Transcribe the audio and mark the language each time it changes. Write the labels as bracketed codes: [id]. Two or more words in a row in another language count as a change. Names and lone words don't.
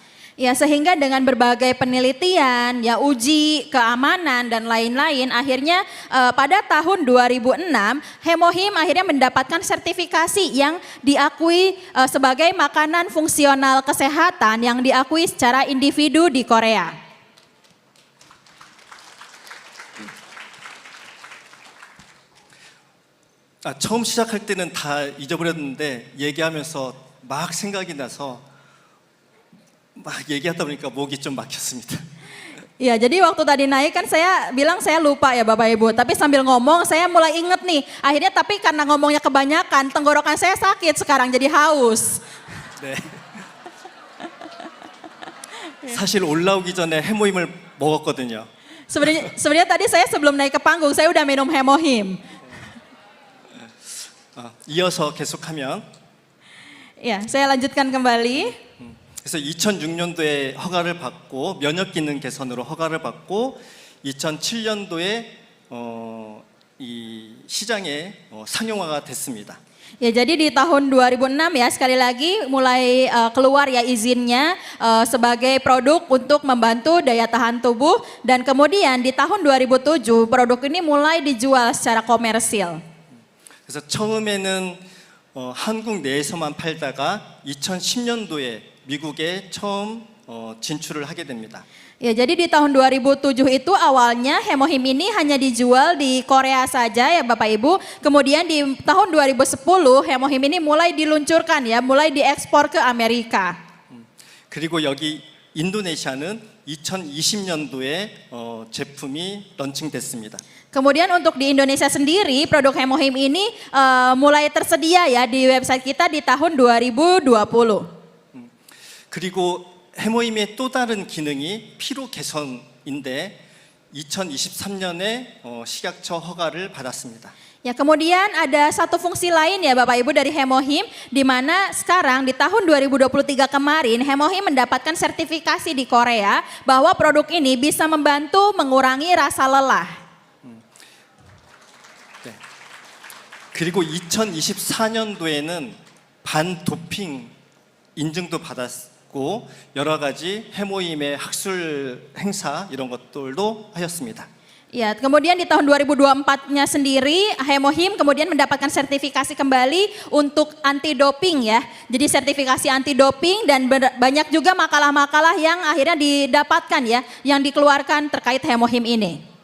[id] Ya sehingga dengan berbagai penelitian, ya uji keamanan dan lain-lain akhirnya pada tahun 2006 hemohim akhirnya mendapatkan sertifikasi yang diakui sebagai makanan fungsional kesehatan yang diakui secara individu di Korea. [ko] 처음 시작할 때는 다 잊어버렸는데 얘기하면서 막 생각이 나서 막 얘기하다 보니까 목이 좀 막혔습니다. [id] Ya jadi waktu tadi naik kan saya bilang saya lupa ya Bapak Ibu. Tapi sambil ngomong saya mulai inget nih. Akhirnya tapi karena ngomongnya kebanyakan tenggorokan saya sakit sekarang jadi haus. [ko] 네. 사실 올라오기 전에 해모임을 먹었거든요. [id] Sebenarnya tadi saya sebelum naik ke panggung saya udah minum hemohim. [ko] 이어서 계속하면 [id] Ya saya lanjutkan kembali. [ko] 그래서 2006년도에 허가를 받고 면역 기능 개선으로 허가를 받고 2007년도에 이 시장에 상용화가 됐습니다. [id] Ya, jadi di tahun 2006 ya sekali lagi mulai keluar ya izinnya sebagai produk untuk membantu daya tahan tubuh dan kemudian di tahun 2007 produk ini mulai dijual secara komersil. [ko] 그래서 처음에는 한국 내에서만 팔다가 2010년도에 미국에 처음 진출을 하게 됩니다. [id] Ya, jadi di tahun 2007 itu awalnya Hemohim ini hanya dijual di Korea saja ya Bapak Ibu. Kemudian di tahun 2010 Hemohim ini mulai diluncurkan ya, mulai diekspor ke Amerika. [ko] 그리고 여기 인도네시아는 2020년도에 제품이 런칭됐습니다. [id] Kemudian untuk di Indonesia sendiri produk Hemohim ini mulai tersedia ya di website kita di tahun 2020. [ko] 그리고 해모임의 또 다른 기능이 피로 개선인데 2023년에 식약처 허가를 받았습니다. [id] Ya, kemudian ada satu fungsi lain ya Bapak Ibu dari Hemohim di mana sekarang di tahun 2023 kemarin Hemohim mendapatkan sertifikasi di Korea bahwa produk ini bisa membantu mengurangi rasa lelah. [ko] 네. 그리고 2024년도에는 반도핑 인증도 받았고 여러 가지 해모임의 학술 행사 이런 것들도 하였습니다. [id] Ya, kemudian di tahun 2024-nya sendiri Hemohim kemudian mendapatkan sertifikasi kembali untuk anti doping ya. Jadi sertifikasi anti doping dan banyak juga makalah-makalah yang akhirnya didapatkan ya, yang dikeluarkan terkait Hemohim ini.